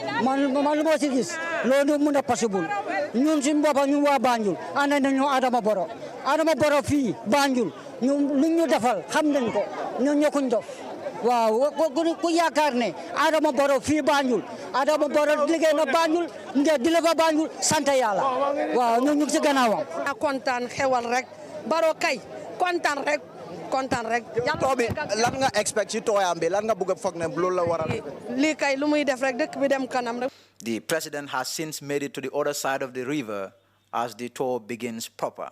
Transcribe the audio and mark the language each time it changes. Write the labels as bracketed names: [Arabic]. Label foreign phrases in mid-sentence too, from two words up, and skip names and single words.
[Wolof] man lu ma si gis loolu mun a possible ñun suñu boppam ñun waa Banjul ànd nañu Adama Barrow fii Banjul lu ñu defal xam nañ ko ñun ñokkuñ dof waaw ku yaakaar ne Adama Barrow fii Banjul Adama Barrow liggéey na Banjul nga di la fa Banjul sant yàlla waaw ñun ñu ngi si gannaawam. kontaan xewal rek Barrow kay kontaan rek. too bi lan nga expect ci tooyam bi lan nga bëgg a foog ne loolu la war a lii kay lu muy def rek dëkk bi dem kanam rek. [English] The president has since made it to the other side of the river as the tour begins proper.